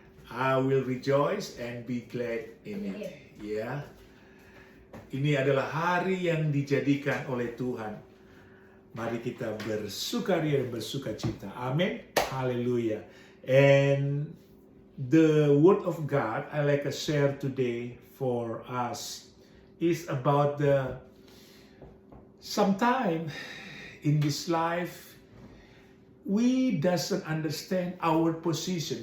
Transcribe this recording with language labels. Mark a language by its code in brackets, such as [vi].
[en] I will rejoice and be glad in it. [id] Ya. Ini adalah hari yang dijadikan oleh Tuhan. Mari kita bersukaria dan bersukacita. Amin. Haleluya. [en] And the word of God I like to share today for us is about the sometime in this life we doesn't understand our position.